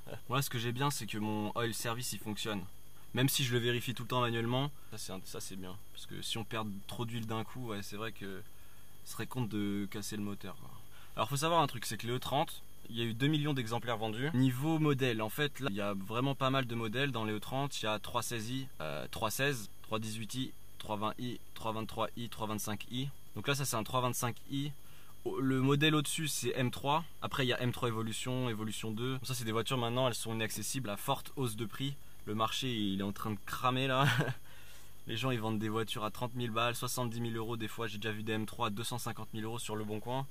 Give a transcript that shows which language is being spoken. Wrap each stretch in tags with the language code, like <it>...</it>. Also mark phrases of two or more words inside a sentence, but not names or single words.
<fr>Moi ce que j'ai bien c'est que mon</fr> <en>oil service</en> <fr>il fonctionne. Même si je le vérifie tout le temps manuellement, ça c'est bien. Parce que si on perd trop d'huile d'un coup, ouais, c'est vrai que ce serait con de casser le moteur quoi. Alors faut savoir un truc, c'est que les E30, Il y a eu 2 millions d'exemplaires vendus. Niveau modèle, en fait, là, il y a vraiment pas mal de modèles. Dans les E30, il y a 316i, 316, 318i, 320i, 323i, 325i. Donc là, ça c'est un 325i. Le modèle au-dessus, c'est M3. Après, il y a M3 Evolution, Evolution 2. Donc ça, c'est des voitures maintenant, elles sont inaccessibles à forte hausse de prix. Le marché, il est en train de cramer là. Les gens, ils vendent des voitures à 30 000 balles, 70 000 euros des fois. J'ai déjà vu des M3 à 250 000 euros sur le bon coin.</fr>